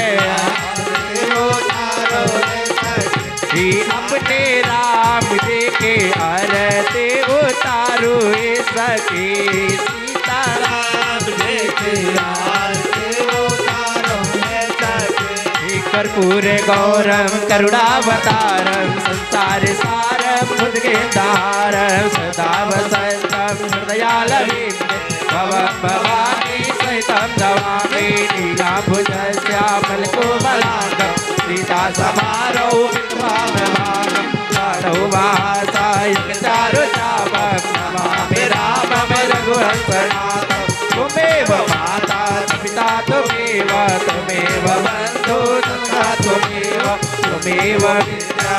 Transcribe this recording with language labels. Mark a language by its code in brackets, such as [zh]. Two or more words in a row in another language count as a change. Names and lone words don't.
[hi] उतारो है सखी अपने राम देखे आरती उतारू ए सखी सीताराम राम देखे आरती उतारो है सखी [sa] कर्पूर गौरम करुणावतारम संसार सारम भुजगेंदारम सदा वसंतम हृदयालवीं भवं भवानी सहितं नमामि नीलाम्बुजश्यामलकोमलाङ्गं सीता समारोह विद्वामभागं पाणौ महासायकचारुचापं नमामि रामं रघुवंशनाथं त्वमेव माता पिता त्वमेव बन्धु सखा त्वमेव विद्या